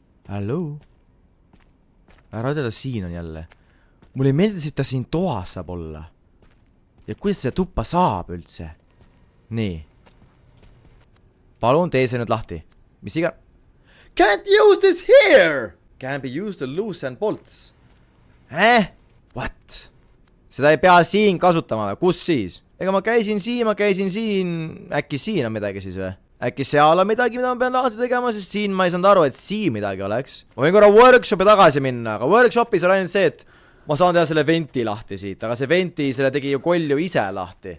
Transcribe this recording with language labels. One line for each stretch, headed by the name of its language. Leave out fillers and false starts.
Estonian: Hallo? Ära ütelda, siin on jälle. Mulle ei meeldi, et ta siin toas saab olla. Ja kuidas see tuppa saab üldse? Nii. Palun, tee see nüüd lahti. Mis iga...
English: Can't use this here! Can be used to loosen bolts. What?
Estonian: Seda ei pea siin kasutama või? Kus siis? Ega ma käisin siin. Äkki siin on midagi siis või? Äkki seal on midagi, mida ma pean lahti tegema, sest siin ma ei saanud aru, et siin midagi oleks. Ma võin korra workshopi tagasi minna, aga workshopis on ainult see, et ma saan teha selle venti lahti siit, aga see venti, selle tegi ju kolju ise lahti.